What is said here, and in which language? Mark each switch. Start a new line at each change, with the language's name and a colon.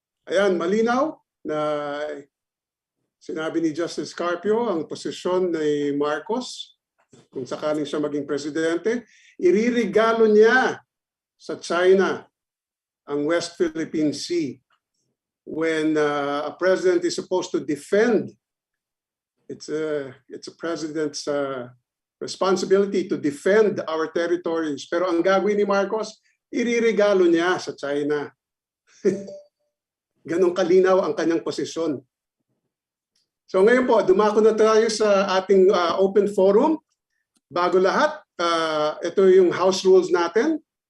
Filipino: Ayan, malinaw na sinabi ni Justice Carpio ang posisyon ni Marcos kung sakaling siya maging presidente, iririgalo niya sa China ang West Philippine Sea.
English: When a president is supposed to defend, it's a president's responsibility to defend our territories.
Filipino: Pero ang gagawin ni Marcos, iririgalo niya sa China. Ganong kalinaw ang kanyang posisyon. So ngayon po, dumako na tayo sa ating open forum. Bago lahat, ito yung house rules natin.